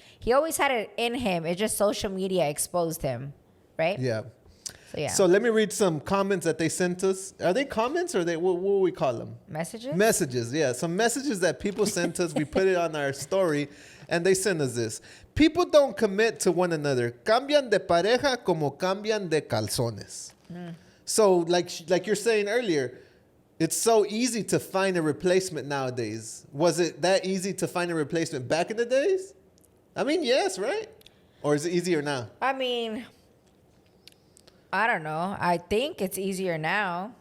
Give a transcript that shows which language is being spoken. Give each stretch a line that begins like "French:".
English: He always had it in him. It's just social media exposed him, right? Yeah. So yeah. So let me read some comments that they sent us. Are they comments or what do we call them? Messages? Messages, yeah. Some messages that people sent us. We put it on our story, and they send us this. People don't commit to one another.
Spanish: Cambian de pareja como cambian de calzones.
English: So like you're saying earlier, it's so easy to find a replacement nowadays. Was it that easy to find a replacement back in the days? I mean, yes, right? Or is it easier now? I mean, I don't know. I think it's easier now.